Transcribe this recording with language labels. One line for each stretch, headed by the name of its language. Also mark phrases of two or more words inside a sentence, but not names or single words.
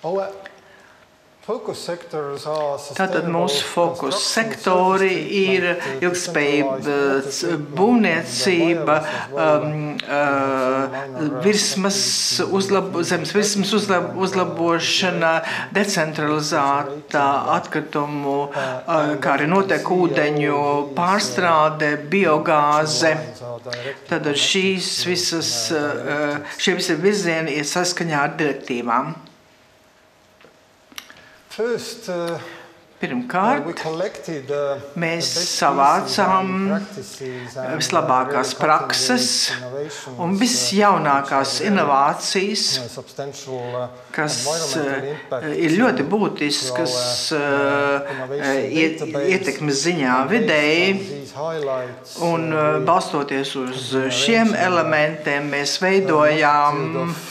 Latvian: Tātad mūsu fokus sektori ir ilgtspējība, būvniecība, zemes virsmas uzlabošana, decentralizēta atkritumu, kā arī notekūdeņu pārstrāde, biogāze. Tātad šie visi virzieni ir saskaņā ar direktīvām.
English: First,
Latvian: Pirmkārt,
English: we collected
Latvian: mēs savācām vislabākās prakses un visjaunākās inovācijas, kas ir ļoti būtiskas ietekmes ziņā videi, un balstoties uz šiem elementiem mēs veidojām